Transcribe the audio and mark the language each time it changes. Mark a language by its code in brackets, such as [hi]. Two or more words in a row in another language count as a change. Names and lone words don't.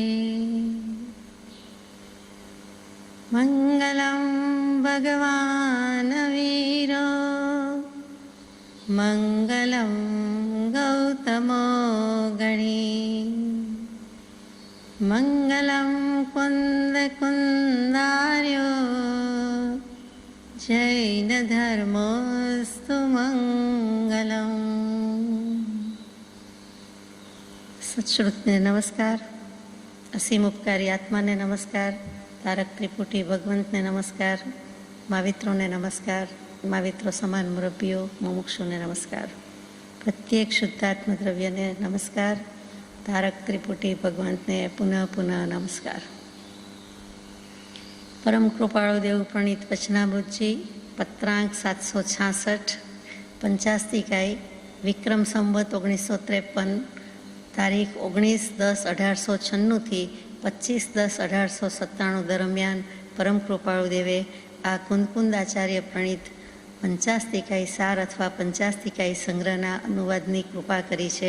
[sa] मङ्गलं भगवान् वीरो मङ्गलं गौतमो गणी मङ्गलं कुन्दकुन्दार्यो जैनधर्मोऽस्तु मङ्गलम्। [gu] સત્શ્રુતને નમસ્કાર, અસીમ ઉપકારી આત્માને નમસ્કાર, તારક ત્રિપુટી ભગવંતને નમસ્કાર, માવિત્રોને નમસ્કાર, માવિત્રો સમાન મુરબ્બીઓ મુમુક્ષુને નમસ્કાર, પ્રત્યેક શુદ્ધાત્મ દ્રવ્યને નમસ્કાર, તારક ત્રિપુટી ભગવંતને પુનઃ પુનઃ નમસ્કાર. પરમ કૃપાળુ દેવ પ્રણીત વચનામૃતજી પત્રાંક 766 પંચાસ્તિકાય વિક્રમ સંવત 1953 તારીખ 19/10/1896 25/10/1897 દરમિયાન પરમ કૃપાળુ દેવે આ કુંદકુંદાચાર્ય પ્રણીત પંચાસ્તિકાય સાર અથવા પંચાસ્તિકાય સંગ્રહના અનુવાદની કૃપા કરી છે.